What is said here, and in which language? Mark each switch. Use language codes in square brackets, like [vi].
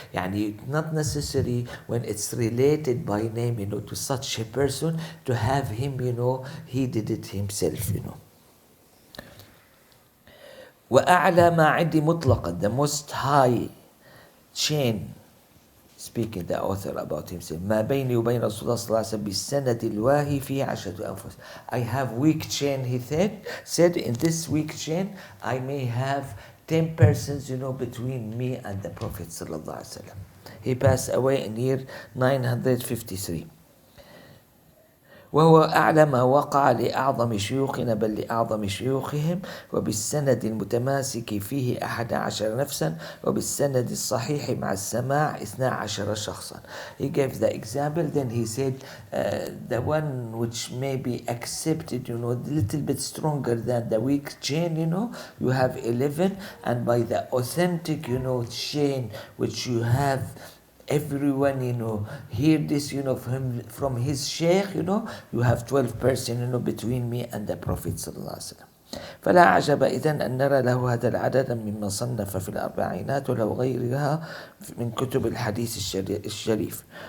[en] Yani not necessary when it's related by name, to such a person, to have him, he did it himself, [ar] وأعلى ما عندي مطلقا, [en] the most high chain, speaking the author about himself, [ar] ما بيني وبين رسول الله صلى الله عليه وسلم بالسند الواهي فيه 10 أنفس. [en] I have weak chain, he said in this weak chain I may have 10 persons, between me and the Prophet صلى الله عليه وسلم. He passed away in year 953. [ar] وهو أعلى ما وقع لأعظم شيوخنا بل لأعظم شيوخهم، وبالسند المتماسك فيه 11 نفسا، وبالسند الصحيح مع السماع 12 شخصا. [en] He gave the example, then he said the one which may be accepted, a little bit stronger than the weak chain, you have 11, and by the authentic, chain which you have everyone, hear this, from his Shaykh, you have 12 person, between me and the Prophet صلى الله عليه وسلم. [ar] فلا عجب إذن أن نرى له هذا العدد مما صنف في الأربعينات ولو غيرها من كتب الحديث الشريف.